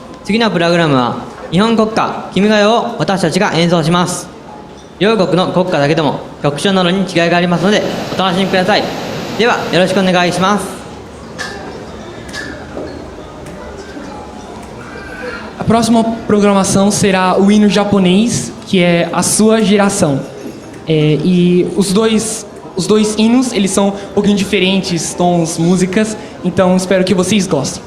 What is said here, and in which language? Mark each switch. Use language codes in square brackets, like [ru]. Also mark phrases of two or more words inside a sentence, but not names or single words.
[ja] 次のプログラムは日本国歌君が代を私たちが演奏します。両国の国歌だけでも曲調などに違いがありますのでお楽しみください。ではよろしくお願いします。 [pt] A próxima programação será o hino japonês, que é a sua geração. E os dois hinos, eles são um pouquinho diferentes, tons, músicas, então espero que vocês gostem.